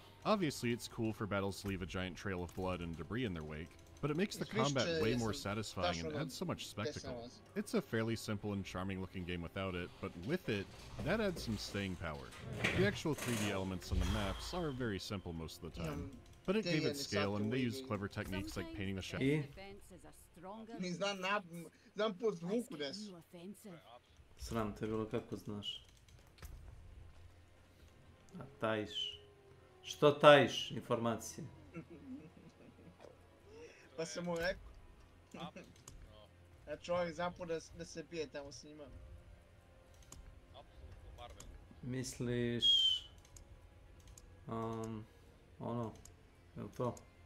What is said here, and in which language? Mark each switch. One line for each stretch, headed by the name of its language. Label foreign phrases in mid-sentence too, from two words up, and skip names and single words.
English: Obviously, it's cool for battles to leave a giant trail of blood and debris in their wake, but it makes the combat way more satisfying and adds so much spectacle. It's a fairly simple and charming looking game without it, but with it, that adds some staying power. The actual 3D elements on the maps are very simple most of the time, but it gave it scale and they used clever techniques like painting the shadow.
Croatian: Sram te bilo, kako znaš? A tajiš. Što tajiš informacije? Pa sam mu rekao. Ja čovjek zapao da se pije tamo s njima. Misliš... ono... je li to?